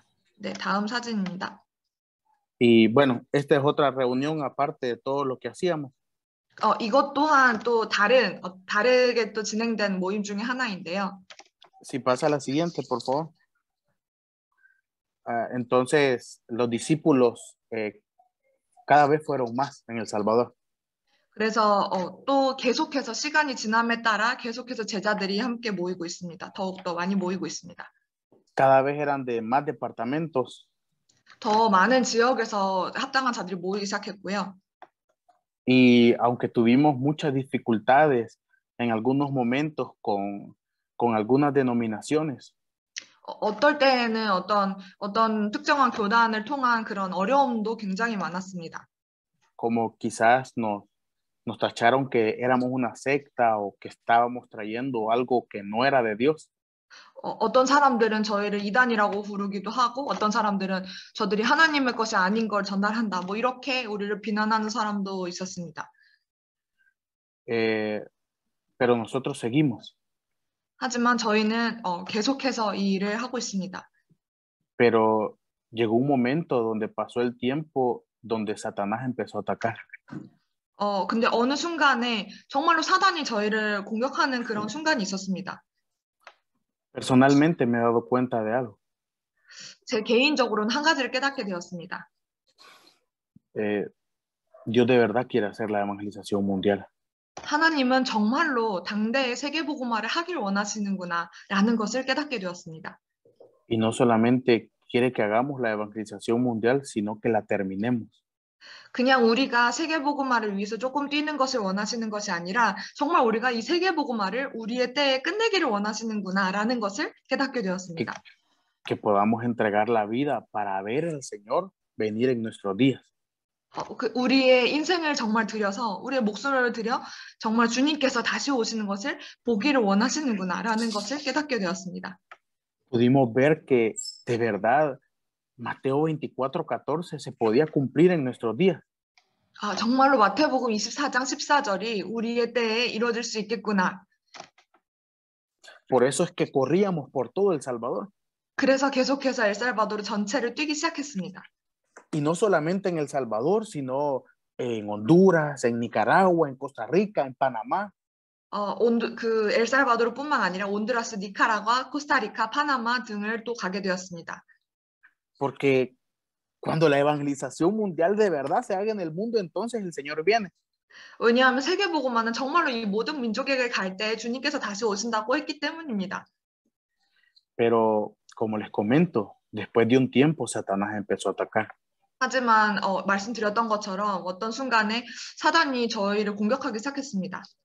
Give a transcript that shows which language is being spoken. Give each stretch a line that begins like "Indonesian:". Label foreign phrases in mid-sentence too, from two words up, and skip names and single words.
Korean: 네, 다음 사진입니다.
Spanish: Y bueno, esta es otra reunión aparte de todo lo que hacíamos.
Korean: 이것 또한 또 다르게 또 진행된 모임 중에 하나인데요.
Spanish: Si pasa a la siguiente, por favor. Entonces, los discípulos cada vez fueron más en El Salvador.
Korean: 그래서 또 계속해서 시간이 지남에 따라 계속해서 제자들이 함께 모이고 있습니다. 더욱더 많이 모이고 있습니다.
Spanish: Cada vez eran de más departamentos.
Korean: 더 많은 지역에서 합당한 자들이 모이기 시작했고요.
Spanish: Y aunque tuvimos muchas dificultades en algunos momentos con algunas denominaciones,
Korean: 어떨 때에는 어떤 특정한 교단을 통한 그런 어려움도 굉장히 많았습니다.
Spanish: como quizás nos tacharon que éramos una secta o que estábamos trayendo algo que no era de Dios.
Korean: 어떤 사람들은 저희를 이단이라고 부르기도 하고 어떤 사람들은 저들이 하나님의 것이 아닌 걸 전달한다. 뭐 이렇게 우리를 비난하는 사람도 있었습니다.
Spanish: Pero nosotros seguimos.
Korean: 하지만 저희는 계속해서 이 일을 하고 있습니다.
Spanish: Pero llegó un momento donde pasó el tiempo donde Satanás empezó a atacar.
Korean: 근데 어느 순간에 정말로 사단이 저희를 공격하는 그런 순간이 있었습니다.
Spanish: Personalmente me he dado cuenta de algo.
Korean: 제 개인적으로는 한 가지를 깨닫게 되었습니다.
Spanish: Dios de verdad quiere hacer la evangelización mundial.
Korean: 하나님은 정말로 당대의 세계복음화를 하길 원하시는구나 라는 것을 깨닫게 되었습니다.
Spanish: Y no solamente quiere que hagamos la evangelización mundial, sino que la terminemos.
Korean: 그냥 우리가 세계복음화를 위해서 조금 뛰는 것을 원하시는 것이 아니라 정말 우리가 이 세계복음화를 우리의 때에 끝내기를 원하시는구나 라는 것을 깨닫게 되었습니다.
Spanish: Que podamos entregar la vida para ver al Señor venir en nuestros días.
Korean: 우리의 인생을 정말 들여서 우리의 목숨을 들여 정말 주님께서 다시 오시는 것을 보기를 원하시는구나 라는 것을 깨닫게 되었습니다.
Spanish: Pudimos ver que de verdad Mateo 24:14 se podía cumplir en nuestros días.
Korean: 정말로 마태복음 24장 14절이 우리의 때에 이루어질 수 있겠구나.
Spanish: Por eso es que corríamos por todo El Salvador.
Korean: 그래서 계속해서 엘살바도르 전체를 뛰기 시작했습니다.
Spanish: Y no solamente en El Salvador, sino en Honduras, en Nicaragua, en Costa Rica, en Panamá.
Korean: 그 엘살바도르뿐만 아니라 온두라스, 니카라과, 코스타리카, 파나마 등을 또 가게 되었습니다.
Spanish: Porque cuando la evangelización mundial de verdad se haga en el mundo, entonces el Señor viene.
Korean: 왜냐하면 세계복음화는 정말로 이 모든 민족에게 갈 때 주님께서 다시 오신다고 했기 때문입니다.
Spanish: Pero como les comento, después de un tiempo Satanás empezó a atacar.
Korean: 하지만 말씀드렸던 것처럼 어떤 순간에 사단이 저희를 공격하기 시작했습니다.